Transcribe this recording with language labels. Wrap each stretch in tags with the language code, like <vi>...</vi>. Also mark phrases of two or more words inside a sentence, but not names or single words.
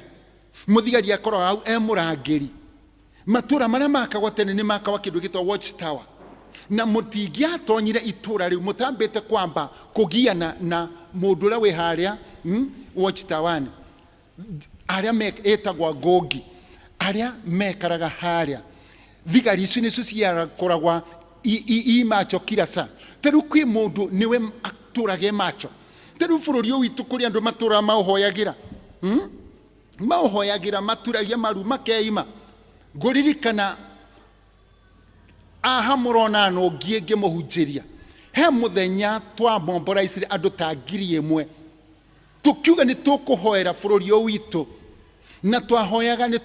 <ki>Mũthigari akoragwo hau mũrangĩri. Matũra marĩa makagwo tene nĩ makagwo kĩndũ gĩtagwo</ki> <en>watch tower,</en> <ki>na mũtingĩatonyire itũra rĩu mũtambĩte kwamba kũgiana na mũndũ ũrĩa wĩ harĩa</ki> <en>watch tower-</en> <ki>nĩ, arĩa etagwo ngogi, arĩa mekaraga harĩa. Thigari icio nĩcio ciakoragwo macho</ki> <sw>kila saa.</sw> <ki>Tarĩu kwĩ mũndũ nĩwe atũraga macho. Tarĩu bũrũri ũyũ witũ kũrĩ andũ matũra maũhoyagĩra, maũhoyagĩra maturagia maru makeima. Ngũririkana aha mũrona no ngiĩ mũhunjĩria, he mũthenya twamomboraicire andũ ta 1,000 tukiuga nĩ tũkũhoera bũrũri ũyũ witũ, na twahoyaga nĩ</ki>